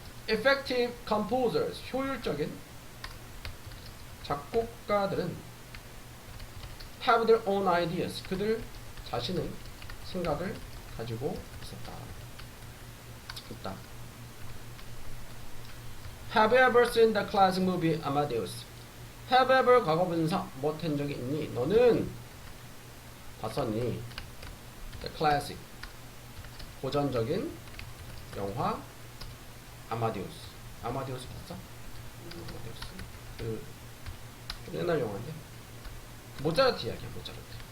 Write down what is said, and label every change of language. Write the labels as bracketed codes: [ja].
[en] Effective composers, [ko] 효율적인 작곡가들은 [en] have their own ideas, [ko] 그들 자신의 생각을 가지고 있다. [en] Have you ever seen the classic movie Amadeus? Have you ever [ko] 과거분사 못한 적이 있니? 너는 봤었니? [en] The classic [ko] 고전적인 영화 아마디우스. 아마디우스 봤어? 아마디우스. 그 좀 옛날 영화인데. 모차르트 이야기야, 모차르트.